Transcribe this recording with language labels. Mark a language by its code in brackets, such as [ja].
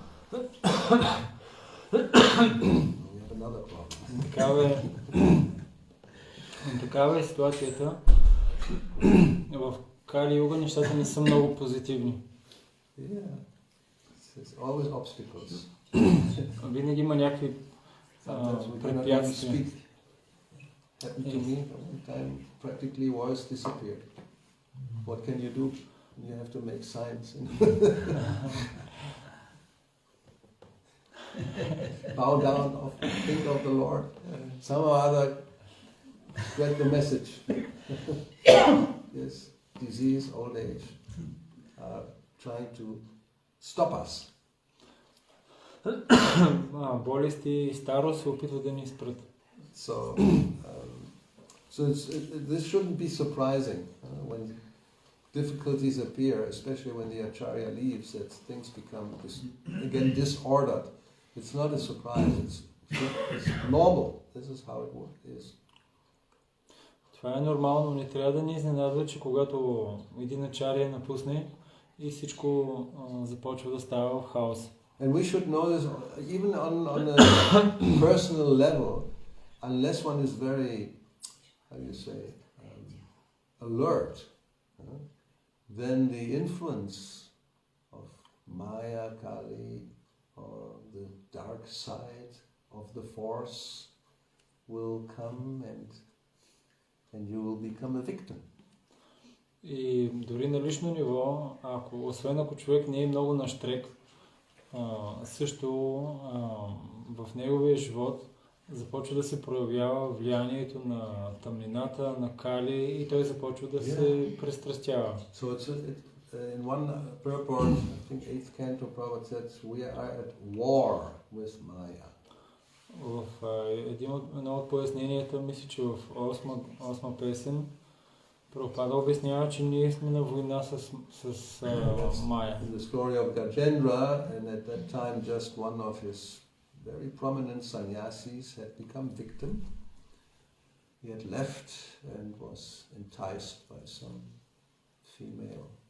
[en] We have another problem. [bg] Такава е ситуацията. В Кали Юга нещата не са много позитивни. [en] Yeah. There's always obstacles. [bg] Винаги има някакви препятствия. [en] Happened to me one time. Practically voice disappeared. What can you do? You have to make signs. Bow down, think of the Lord. Some or other spread the message. Yes, disease, old age are trying to stop us. [bg] Болести и старост се опитват да ни спрат. [en] So this shouldn't be surprising when difficulties appear, especially when the acharya leaves, that things become again disordered. It's not a surprise. It's normal. This is how it is. [bg] Това е нормално, не трябва да ни изненадва, че когато един ачаря напусне и всичко започва да става в хаос. [en] And we should know this even on a personal level, unless one is very, how do you say, alert, then the influence of Maya, Kali, or the dark side of the force will come and you will become a victim. [bg] И дори на лично ниво, освен ако човек не е много нащрек, също в неговия живот започва да се проявява влиянието на тъмнината, на Кали и той започва да се пристрастява. [en] So in one purport, I think 8th canto, Prabhupada says, we are at war with Maya. [bg] В едно от поясненията, мисля, че в 8 песен, Прабхупада обяснява, че ние сме на война с Майя. [en] In the story of Gajendra, and at that time just one of his very prominent sannyasis had become victim. He had left and was enticed by some female.